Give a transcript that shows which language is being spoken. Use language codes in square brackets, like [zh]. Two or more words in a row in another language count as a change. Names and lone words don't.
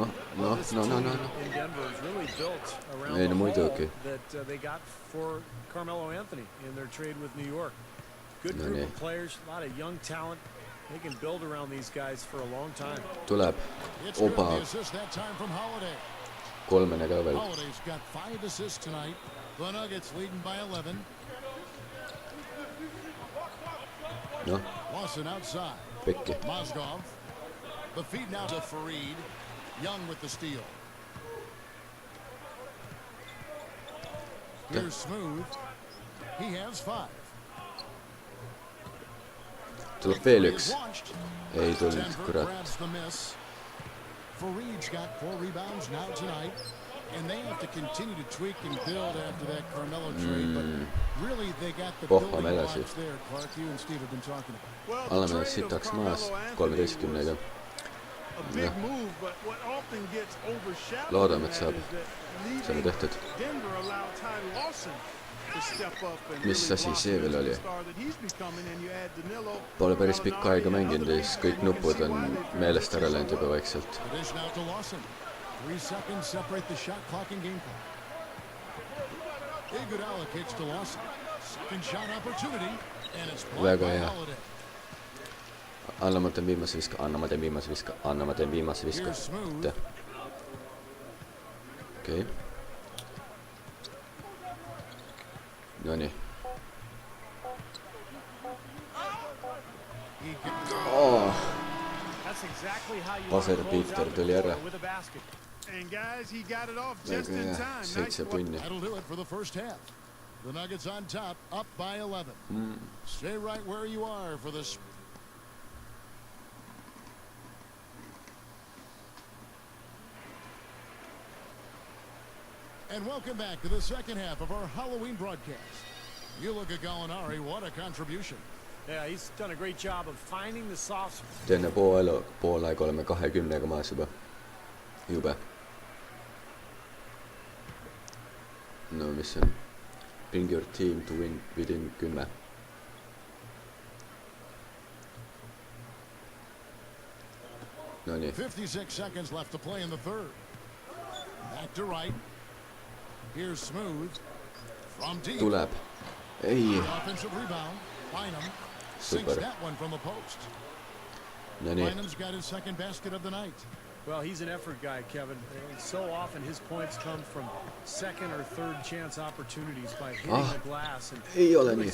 [en] This team in Denver is really built around [et] Ei, [en] the [et] no muidugi. [en] haul that they got for Carmelo Anthony in their trade with New York. Good [et] No [en] group [et] nii. [en] of players, a lot of young talent. They can build around these guys for a long time. [et] Tuleb. [en] It's good. [et] Opa. [en] The assist that time from Holiday. [et] Kolmene ka veel. [en] Holiday's got 5 assists tonight. The Nuggets leading by 11. [et] Noh, [en] Lawson outside. [et] pekki. [en] Mozgov. The feed now to Fareed. Young with the steal. Here's Smooth. He has 5. [et] Tuleb veel üks. [en] Launched. [et] Ei tulnud, [en] Denver [et] kurat. [en] grabs the miss. Fareed's got 4 rebounds now tonight. And they have to continue to tweak and build after that Carmelo trade. But really, they got the [et] Pohvame [en] building [et] edasi. [en] blocks there, Clark. You and Steve have been talking about. Well, the [et] Oleme [en] trade of [et] sitaks maas. [en] Carmelo Anthony [et] 13-ga. [en] a big move, but what often gets overshadowed [et] Loodame, [en] in [et] et [en] that [et] saab. [en] is that [et] Saame [en] leaving [et] tehtud. [en] Denver allowed Ty Lawson to step up and [et] Mis [en] really [et] asi [en] blossom [et] see veel [en] into [et] oli? [en] the star that he's becoming, and you add Danilo, [et] Pole päris pikka aega [en] Gallinari, [et] mänginud ja [en] and [et] siis [en] other [et] kõik [en] bigs, and you [et] nupud [en] can see [et] on [en] why they feel [et] meelest [en] so [et] ära läinud juba vaikselt. [en] It is now to Lawson. 3 seconds separate the shot clock and game clock. Iguodala kicks to Lawson. Second shot opportunity, and it's blocked [et] Väga [en] by [et] hea. [en] Holiday. [et] Anna ma teen viimase viska, anna ma teen viimase viska, anna ma teen viimase viska. [en] Here's Smooth. [et] Aitäh. Okei. Nonii. [en] He gets That's exactly how you [et] Paser [en] want to close [et] Peter [en] out the [et] tuli ära. [en] quarter with a basket. And guys, he got it off just [et] Väga [en] in [et] hea, [en] time. [et] 7 [en] play. [et] punni. [en] That'll do it for the first half. The Nuggets on top, up by 11. Stay right where you are for this. And welcome back to the second half of our Halloween broadcast. You look at Gallinari, what a contribution. Yeah, he's done a great job of finding the soft spot. [et] Teine pool aega oleme 20-ga maas juba. Jube. No mis on? [en] Bring your team to win within 10. [et] Nonii. [en] 56 seconds left to play in the third. Back to right. Here's Smooth. From deep. [et] Tuleb. Ei. [en] Offensive rebound. Bynum sinks [et] Super. [en] that one from the post. [et] Nonii. [en] Bynum's got his second basket of the night. Well, he's an effort guy, Kevin. And so often his points come from second or third chance opportunities by hitting the glass and [et] Ei ole [en] really